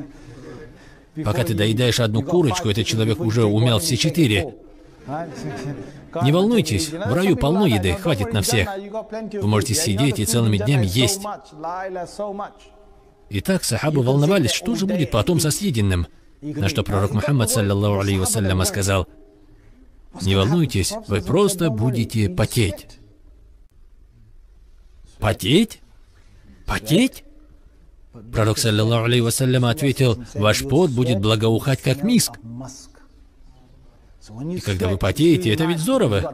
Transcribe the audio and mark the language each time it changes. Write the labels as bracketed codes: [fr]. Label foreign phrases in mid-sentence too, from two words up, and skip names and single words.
[ru] Пока ты доедаешь одну курочку, этот человек уже умял все 4. Не волнуйтесь, в раю полно еды, хватит на всех. Вы можете сидеть и целыми днями есть. Итак, сахабы волновались, что же будет потом со съеденным. На что пророк Мухаммад, [ar] صلى الله عليه وسلم, [ru] сказал: не волнуйтесь, вы просто будете потеть. Потеть? Потеть? Пророк, [ar] صلى الله عليه وسلم, [ru] ответил: ваш пот будет благоухать, как миск. И когда вы потеете, это ведь здорово.